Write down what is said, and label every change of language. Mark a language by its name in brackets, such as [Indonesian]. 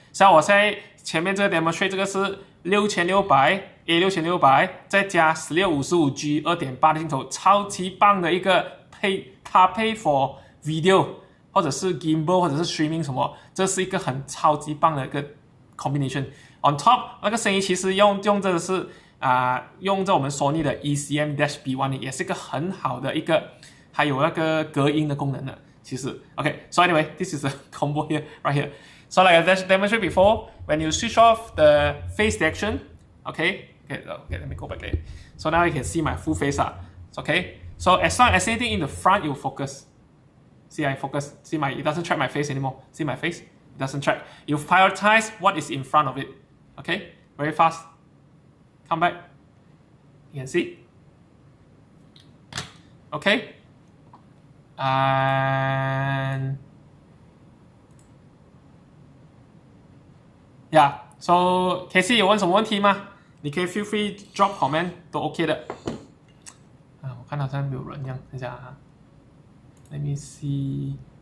[Chinese] 像我现在前面这个 demonstrate 这个是6600 A6600， 再加1655G 2.8的镜头，超级棒的一个搭配 for video 或者是 gimbal 或者是 streaming 什么，这是一个很超级棒的一个 combination。On top 那个声音其实用这个是。用着我们 Sony 的 ECM-B1 也是一个很好的一个，还有那个隔音的功能的。 [English] 其实 ，OK，so anyway, this is a combo here, right here. So like I demonstrated before, when you switch off the face detection, okay, let me go back there. So now you can see my full face. Okay. So as long as anything in the front, you focus. See, I focus. See it doesn't track my face anymore. See my face? It doesn't track. You prioritize what is in front of it. Okay, very fast. Come back. You can see. Okay. And yeah. [Chinese] So KC 有问什么问题吗？你可以 [English] feel free drop comment [Chinese] 都 OK 的。我看好像没有人一样，等一下啊。 [English] Let me see.